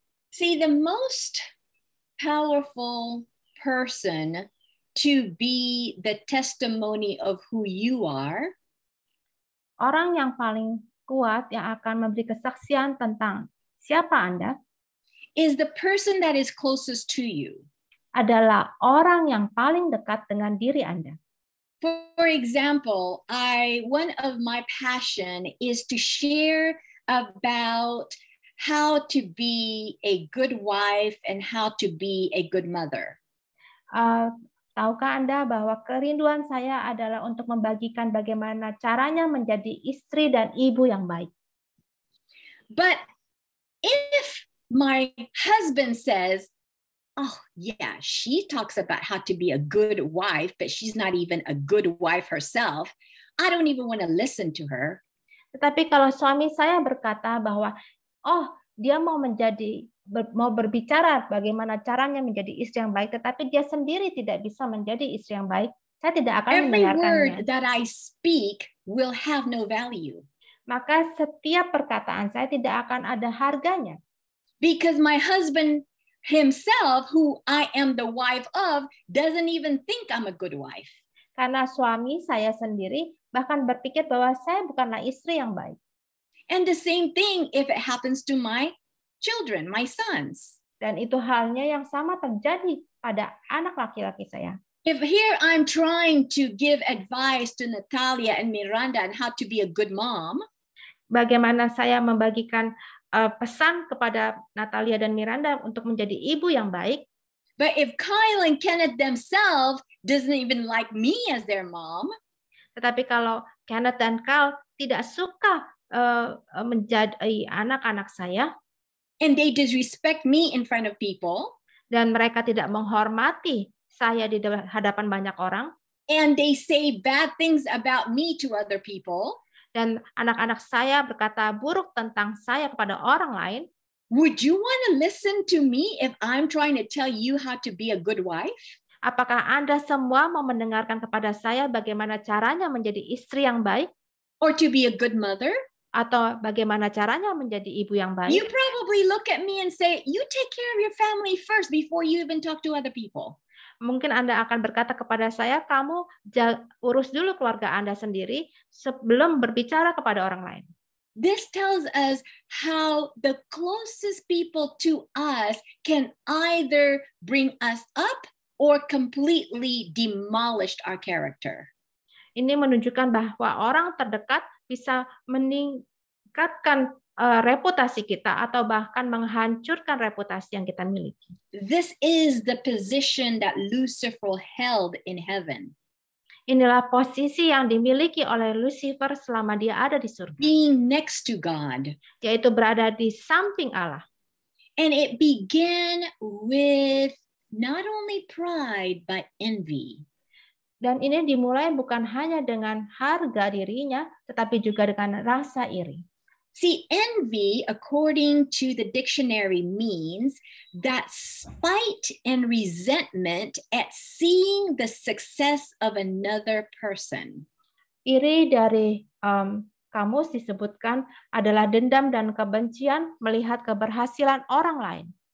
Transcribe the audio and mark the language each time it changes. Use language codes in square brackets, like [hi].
[en] See, the most powerful person to be the testimony of who you are, [id] orang yang paling kuat yang akan memberi kesaksian tentang siapa Anda, [en] is the person that is closest to you. [id] Adalah orang yang paling dekat dengan diri Anda. [en] For example, one of my passion is to share about how to be a good wife and how to be a good mother. [id] Tahukah Anda bahwa kerinduan saya adalah untuk membagikan bagaimana caranya menjadi istri dan ibu yang baik. [en] But if my husband says, oh yeah, she talks about how to be a good wife, but she's not even a good wife herself, I don't even want to listen to her. [id] Tetapi kalau suami saya berkata bahwa, oh dia mau berbicara bagaimana caranya menjadi istri yang baik, tetapi dia sendiri tidak bisa menjadi istri yang baik, saya tidak akan [en] Every [id] mendengarkannya. [en] word that I speak will have no value. [id] Maka setiap perkataan saya tidak akan ada harganya. [en] Because my husband himself, who I am the wife of, doesn't even think I'm a good wife. [id] Karena suami saya sendiri bahkan berpikir bahwa saya bukanlah istri yang baik. [en] And the same thing if it happens to my children, my sons. [id] Dan itu halnya yang sama terjadi pada anak laki-laki saya. [en] If here I'm trying to give advice to Natalia and Miranda on how to be a good mom, [id] bagaimana saya membagikan pesan kepada Natalia dan Miranda untuk menjadi ibu yang baik. [en] But if Kyle and Kenneth themselves doesn't even like me as their mom, [id] tetapi kalau Kenneth dan Kyle tidak suka menjadi anak-anak saya, [en] and they disrespect me in front of people, [id] dan mereka tidak menghormati saya di hadapan banyak orang, [en] and they say bad things about me to other people, [id] dan anak-anak saya berkata buruk tentang saya kepada orang lain, [en] would you want to listen to me if I'm trying to tell you how to be a good wife? [id] Apakah Anda semua mau mendengarkan kepada saya bagaimana caranya menjadi istri yang baik? [en] Or to be a good mother? [id] Atau bagaimana caranya menjadi ibu yang baik? [en] You probably look at me and say, you take care of your family first before you even talk to other people. [id] Mungkin Anda akan berkata kepada saya, kamu urus dulu keluarga Anda sendiri sebelum berbicara kepada orang lain. [en] This tells us how the closest people to us can either bring us up or completely demolished our character. [id] Ini menunjukkan bahwa orang terdekat bisa meningkatkan reputasi kita atau bahkan menghancurkan reputasi yang kita miliki. [en] This is the position that Lucifer held in heaven. [id] Inilah posisi yang dimiliki oleh Lucifer selama dia ada di surga. [en] Being next to God. [id] Yaitu berada di samping Allah. [en] And it began with not only pride but envy. [id] Dan ini dimulai bukan hanya dengan harga dirinya, tetapi juga dengan rasa iri. [en] See, envy, according to the dictionary, means that spite and resentment at seeing the success of another person. [id] Iri dari kamus disebutkan adalah dendam dan kebencian melihat keberhasilan orang lain.